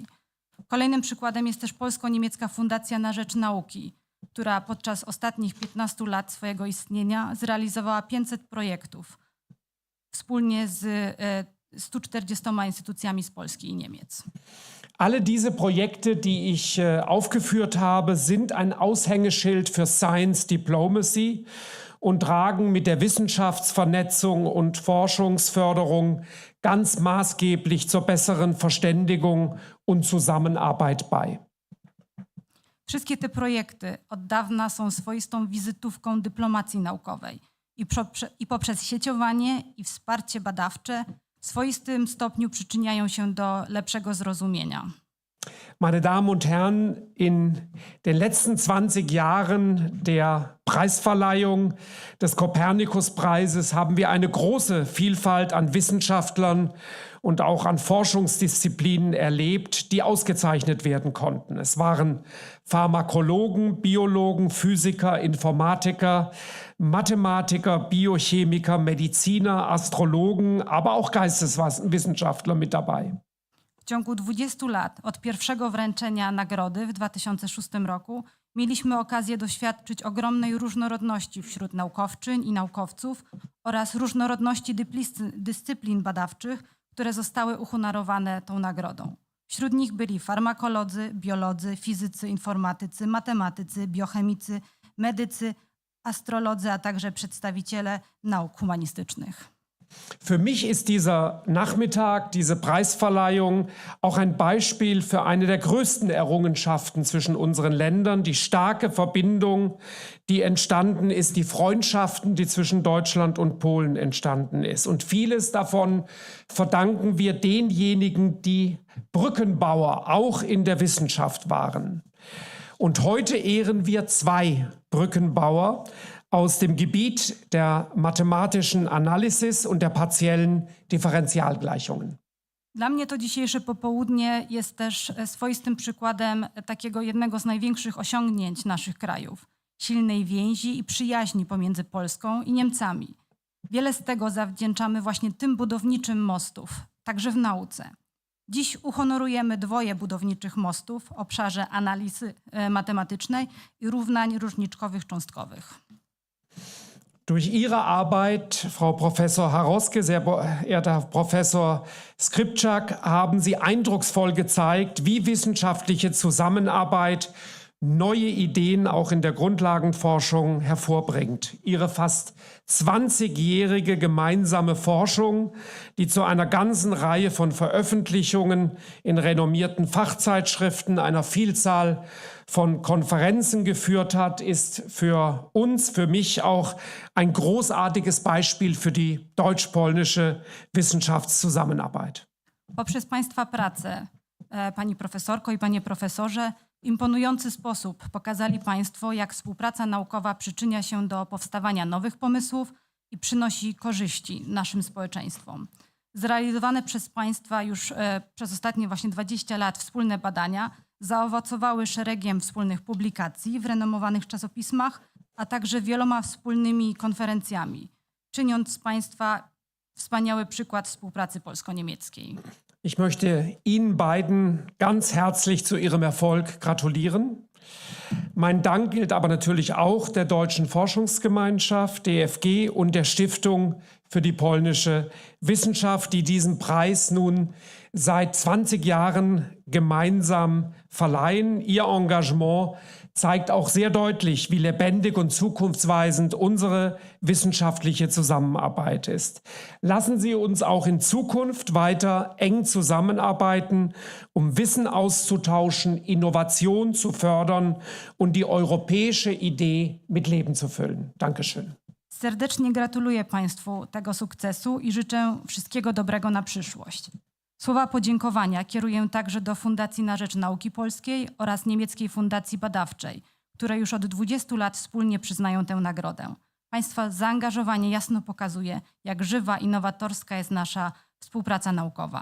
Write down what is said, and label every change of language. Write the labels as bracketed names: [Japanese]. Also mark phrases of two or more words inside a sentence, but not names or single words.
[Polish] Kolejnym przykładem jest też Polsko-Niemiecka Fundacja na Rzecz Nauki, która podczas ostatnich 15 lat swojego istnienia zrealizowała 500 projektów wspólnie z 140 instytucjami z Polski i Niemiec. [German] Alle diese Projekte, die ich aufgeführt habe, sind ein Aushängeschild für [English] Science Diplomacy [German] und tragen mit der Wissenschaftsvernetzung und Forschungsförderung ganz maßgeblich zur besseren Verständigung und Zusammenarbeit bei. [Polish] Wszystkie te projekty od dawna są swoistą wizytówką dyplomacji naukowej i poprzez sieciowanie i wsparcie badawcze w swoistym stopniu przyczyniają się do lepszego zrozumienia. [German] Meine Damen und Herren, in den letzten 20 Jahren der Preisverleihung des Copernicus-Preises haben wir eine große Vielfalt an Wissenschaftlern und auch an Forschungsdisziplinen erlebt, die ausgezeichnet werden konnten. Es waren Pharmakologen, Biologen, Physiker, Informatiker, Mathematiker, Biochemiker, Mediziner, Astrologen, aber auch Geisteswissenschaftler mit dabei. [Polish] W ciągu 20 lat od pierwszego wręczenia nagrody w 2006 roku mieliśmy okazję doświadczyć ogromnej różnorodności wśród naukowczyń i naukowców oraz różnorodności dyscyplin badawczych, które zostały uhonorowane tą nagrodą. Wśród nich byli farmakolodzy, biolodzy, fizycy, informatycy, matematycy, biochemicy, medycy, astrolodzy, a także przedstawiciele nauk humanistycznych. [German] Für mich ist dieser Nachmittag, diese Preisverleihung auch ein Beispiel für eine der größten Errungenschaften zwischen unseren Ländern, die starke Verbindung, die entstanden ist, die Freundschaften, die zwischen Deutschland und Polen entstanden ist. Und vieles davon verdanken wir denjenigen, die Brückenbauer auch in der Wissenschaft waren. Und heute ehren wir 2 Brückenbauer aus dem Gebiet der mathematischen Analysis und der partiellen Differentialgleichungen. [Polish] Dla mnie to dzisiejsze popołudnie jest też swoistym przykładem takiego jednego z największych osiągnięć naszych krajów. Silnej więzi i przyjaźni pomiędzy Polską i Niemcami. Wiele z tego zawdzięczamy właśnie tym budowniczym mostów, także w nauce. Dziś uhonorujemy 2 budowniczych mostów w obszarze analizy matematycznej i równań różniczkowych cząstkowych. [German] Durch Ihre Arbeit, Frau Professor Haroske, sehr geehrter Herr Professor Skripczak, haben Sie eindrucksvoll gezeigt, wie wissenschaftliche Zusammenarbeit neue Ideen auch in der Grundlagenforschung hervorbringt. Ihre fast 20-jährige gemeinsame Forschung, die zu einer ganzen Reihe von Veröffentlichungen in renommierten Fachzeitschriften, einer Vielzahl von Konferenzen geführt hat, ist für uns, für mich auch ein großartiges Beispiel für die deutsch-polnische Wissenschaftszusammenarbeit. [Polish] Poprzez Państwa pracę, Pani Profesorko i Panie Profesorze, w imponujący sposób pokazali Państwo, jak współpraca naukowa przyczynia się do powstawania nowych pomysłów i przynosi korzyści naszym społeczeństwom. Zrealizowane przez Państwa już przez ostatnie właśnie 20 lat wspólne badania zaowocowały szeregiem wspólnych publikacji w renomowanych czasopismach, a także wieloma wspólnymi konferencjami, czyniąc z Państwa wspaniały przykład współpracy polsko-niemieckiej. [German] Ich möchte Ihnen beiden ganz herzlich zu Ihrem Erfolg gratulieren. Mein Dank gilt aber natürlich auch der Deutschen Forschungsgemeinschaft, DFG und der Stiftung für die polnische Wissenschaft, die diesen Preis nun seit 20 Jahren gemeinsam verleihen. Ihr Engagement zeigt auch sehr deutlich, wie lebendig und zukunftsweisend unsere wissenschaftliche Zusammenarbeit ist. Lassen Sie uns auch in Zukunft weiter eng zusammenarbeiten, um Wissen auszutauschen, Innovation zu fördern und die europäische Idee mit Leben zu füllen. Dankeschön. [Polish] Serdecznie gratuluję Państwu tego sukcesu i życzę wszystkiego dobrego na przyszłość. Słowa podziękowania kieruję także do Fundacji na Rzecz Nauki Polskiej oraz Niemieckiej Fundacji Badawczej, które już od 20 lat wspólnie przyznają tę nagrodę. Państwa zaangażowanie jasno pokazuje, jak żywa i nowatorska jest nasza współpraca naukowa.